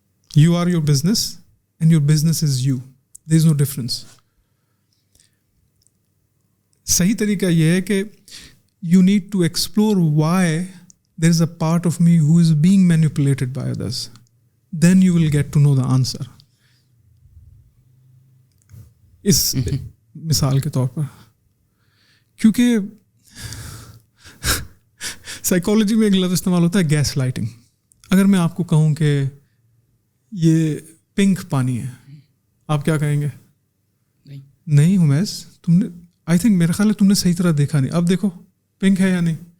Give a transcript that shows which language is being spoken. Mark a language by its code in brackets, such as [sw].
[en] You are your business and your business is you. There is no difference. [ur] صحیح طریقہ یہ ہے کہ [en] You need to explore why there is a part of me who is being manipulated by others. Then you will get to know the answer. [ur] اس مثال کے طور پر, کیونکہ psychology میں ایک لفظ استعمال ہوتا ہے گیس لائٹنگ. اگر میں آپ کو کہوں کہ یہ پنک پانی ہے, آپ کیا کہیں گے؟ نہیں حمیز, تم نے [en] I think [ur] میرا خیال ہے تم نے صحیح طرح دیکھا نہیں, اب دیکھو پنک ہے یا نہیں.